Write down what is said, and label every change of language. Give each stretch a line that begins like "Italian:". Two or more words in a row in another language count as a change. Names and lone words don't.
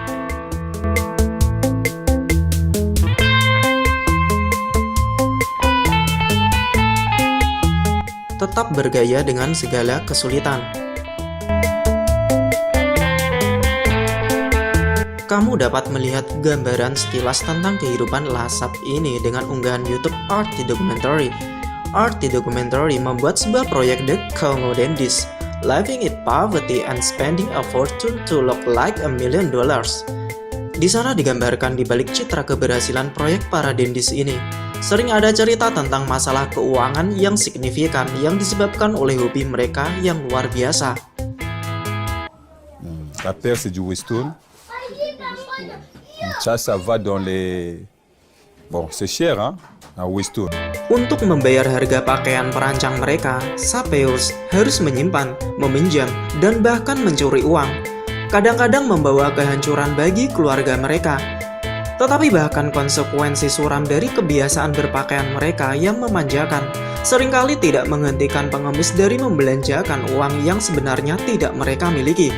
Indonesian: Tetap bergaya dengan segala kesulitan. Kamu dapat melihat gambaran sekilas tentang kehidupan lasap ini dengan unggahan YouTube Art the Documentary. Art the Documentary membuat sebuah proyek The Congo Dandies, Living in Poverty and Spending a Fortune to Look Like $1 Million. Di sana digambarkan di balik citra keberhasilan proyek para dandies ini, sering ada cerita tentang masalah keuangan yang signifikan yang disebabkan oleh hobi mereka yang luar biasa.
French: La paire c'est du Weston. Ça va dans les... Bon, c'est cher, hein, à Weston.
Indonesian: Untuk membayar harga pakaian perancang mereka, sapeurs harus menyimpan, meminjam, dan bahkan mencuri uang. Kadang-kadang membawa kehancuran bagi keluarga mereka. Tetapi bahkan konsekuensi suram dari kebiasaan berpakaian mereka yang memanjakan seringkali tidak menghentikan pengemis dari membelanjakan uang yang sebenarnya tidak mereka miliki.